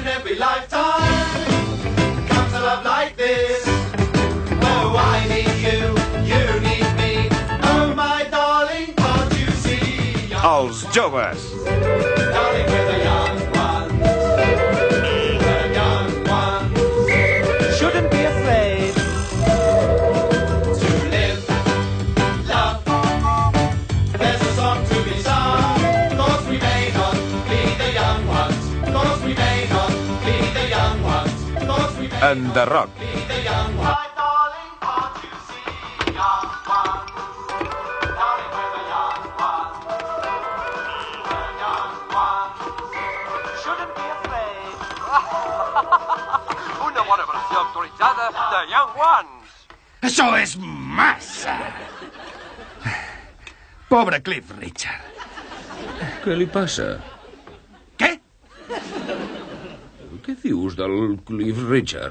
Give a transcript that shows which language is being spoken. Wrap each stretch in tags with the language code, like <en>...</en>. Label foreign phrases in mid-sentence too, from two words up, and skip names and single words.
<en>every lifetime comes a love like this. Oh, I need you, you need me. Oh, my darling, can't you see?</en> <ca>Els joves.</ca> <en>Darling, we're the young ones. The young ones. Shouldn't be afraid To live, love. There's a song to be sung. 'Cause we may not be the young ones. 'Cause we may not be the young ones. 'Cause we may</en> <ca>Enderroc.</ca> <en>be the young ones. My darling, can't you see? Young ones. Darling, we're the young ones. The young ones. Shouldn't be afraid</en> <ca>Una bona versió actualitzada de Young Ones. Això és massa! Pobre Cliff Richard. Què li passa? Què? Què dius del Cliff Richard?</ca>